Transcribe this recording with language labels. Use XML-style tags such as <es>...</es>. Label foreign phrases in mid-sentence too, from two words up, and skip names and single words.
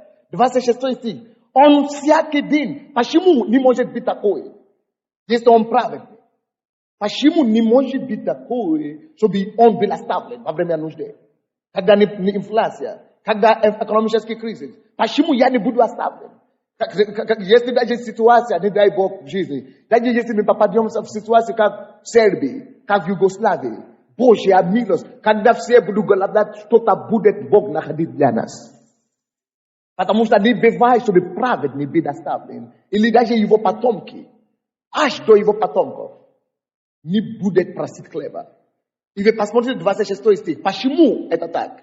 <ru>26 стих. Он всякий день. Почему не может быть такое, если он праведный? Почему не может быть такое, чтобы он был оставлен во время нужды? Когда не инфляция, когда экономический кризис. Почему я не буду оставлен?</ru> <pl>Jeśli będzie sytuacja, nie daj Bóg w życiu, będzie jeśli my popadniemy w sytuację jak w Serbii, jak w Jugosławii, Boża miłość,</pl> <ru>когда все будут голодать, что-то будет Бог находить для нас. Потому что не бывает, чтобы праведный был оставлен, или даже его потомки, аж до его потомков, не будет просить хлеба. И вы посмотрите 26 стих. Почему это так?</ru>